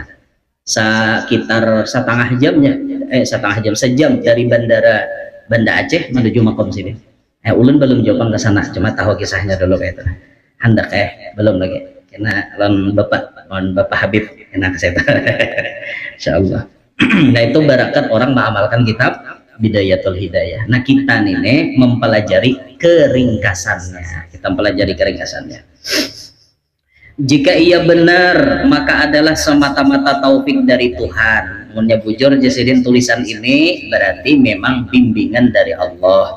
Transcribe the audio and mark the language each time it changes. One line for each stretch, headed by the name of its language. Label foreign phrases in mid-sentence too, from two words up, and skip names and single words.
Indonesian: Sekitar sejam dari Banda Aceh menuju makam Sidin.
Banjar: Ulun belum jawab ke sana, cuma tahu kisahnya dulu kayak itu. Hendak belum lagi.
Indonesian: Karena lawan Bapak Habib enak saya. Insyaallah. Nah, itu barakat orang mengamalkan kitab Bidayatul Hidayah.
Banjar: Nah, kita nih mempelajari keringkasannya.
Indonesian: Kita mempelajari keringkasannya. Jika ia benar maka adalah semata-mata taufik dari Tuhan.
Banjar: Munnya bujur jasidin tulisan ini berarti memang bimbingan dari Allah.